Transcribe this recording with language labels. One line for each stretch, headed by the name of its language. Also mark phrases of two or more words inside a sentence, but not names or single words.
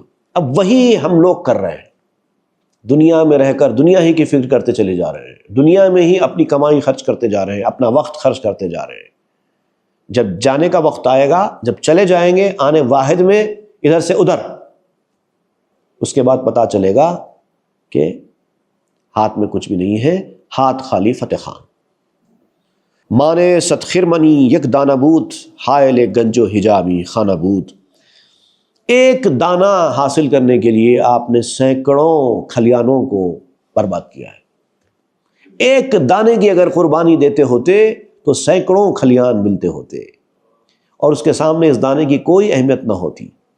Urdu: اب وہی ہم لوگ کر رہے ہیں، دنیا میں رہ کر دنیا ہی کی فکر کرتے چلے جا رہے ہیں، دنیا میں ہی اپنی کمائی خرچ کرتے جا رہے ہیں، اپنا وقت خرچ کرتے جا رہے ہیں۔ جب جانے کا وقت آئے گا، جب چلے جائیں گے آنے واحد میں ادھر سے ادھر، اس کے بعد پتہ چلے گا کہ ہاتھ میں کچھ بھی نہیں ہے، ہاتھ خالی فتح خان۔
Persian: مانے ست خرمنی یک دانہ بود، حائل گنج و حجابی خانہ بود۔
Urdu: ایک دانہ حاصل کرنے کے لیے آپ نے سینکڑوں کھلیانوں کو برباد کیا ہے۔ ایک دانے کی اگر قربانی دیتے ہوتے تو سینکڑوں کھلیان ملتے ہوتے، اور اس کے سامنے اس دانے کی کوئی اہمیت نہ ہوتی۔